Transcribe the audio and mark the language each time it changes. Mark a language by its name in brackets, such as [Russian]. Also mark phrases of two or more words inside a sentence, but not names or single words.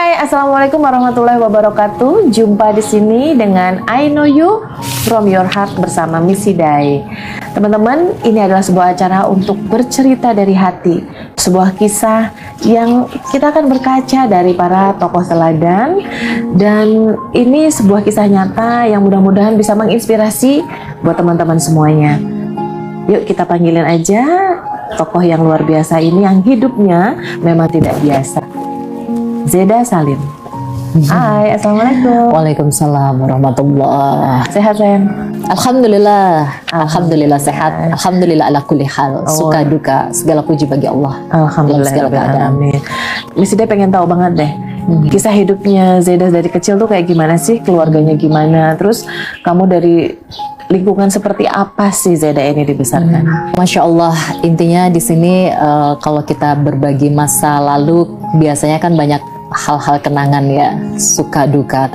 [Arabic] السلام عليكم ورحمة الله وبركاته. [Indonesian] Jumpa di sini dengan I Know You From Your Heart bersama Miss Hidai. Teman-teman, ini adalah sebuah acara untuk bercerita dari hati. Sebuah kisah yang kita akan berkaca dari para tokoh teladan. Dan ini sebuah kisah nyata yang mudah-mudahan bisa menginspirasi buat teman-teman semuanya. Yuk kita panggilin aja tokoh yang luar biasa ini yang hidupnya memang tidak biasa. Zeda Salim. Hai, assalamualaikum. [Arabic] وعليكم السلام ورحمة الله. [Indonesian] Sehat sayang? Alhamdulillah, alhamdulillah sehat. [Arabic] الحمد لله على كل حال. [Indonesian] Suka duka segala puji bagi Allah. Alhamdulillah. Segala keadaan. Miss Zeda pengen tahu banget deh. Kisah hidupnya Zeda dari kecil tuh kayak gimana sih? Keluarganya gimana? Terus kamu dari lingkungan seperti apa sih Zeda ini dibesarkan? [Arabic] ما شاء الله, [Indonesian] intinya di sini kalau kita berbagi masa lalu biasanya kan banyak hal-hal kenangan ya, suka duka.